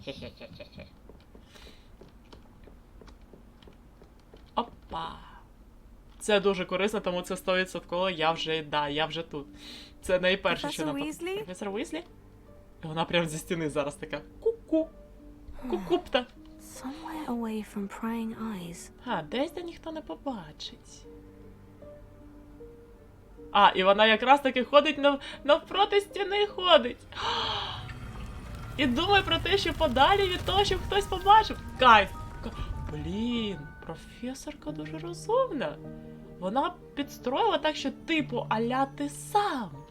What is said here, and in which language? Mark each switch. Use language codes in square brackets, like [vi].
[uk] Хе-хе-хе-хе. Опа. Це дуже корисно, тому це 100%. Я вже тут. Це найперше, що нам... Професор Уизлі? Вона прямо зі стіни зараз така. Ку-ку. Ку-купта. [en] Somewhere away from prying eyes. [uk] Десь де ніхто не побачить. І вона якраз таки ходить навпроти стіни ходить. І думає про те, що подалі від того, щоб хтось побачив. Кайф. Блін, професорка дуже розумна. Вона підстроїла так, що типу аля ти сам.